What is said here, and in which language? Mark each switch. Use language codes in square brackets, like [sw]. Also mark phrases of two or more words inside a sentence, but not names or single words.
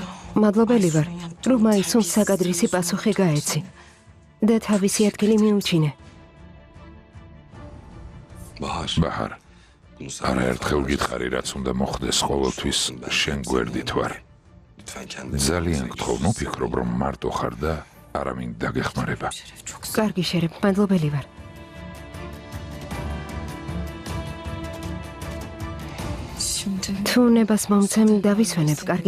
[ka] მადლობელი ვარ, რომ აისუნ საკადრისი პასუხი გაეცი და თავისი ადგილი მიუჩინე. ბაჰარ, არაერთხელ გითხარი, რაც უნდა მოხდეს ყოველთვის შენ გვერდით ვარ. ძალიან გთხოვ, მოფიქრობ, რომ მარტო ხარ და არავინ დაგეხმარება. [tr] Şeref çok sağ ol. [ka] კარგი შერებ, მადლობელი ვარ. [tr] Şimdi [ka] თუ ნებას მომცემ დავისვენებ, კარგი?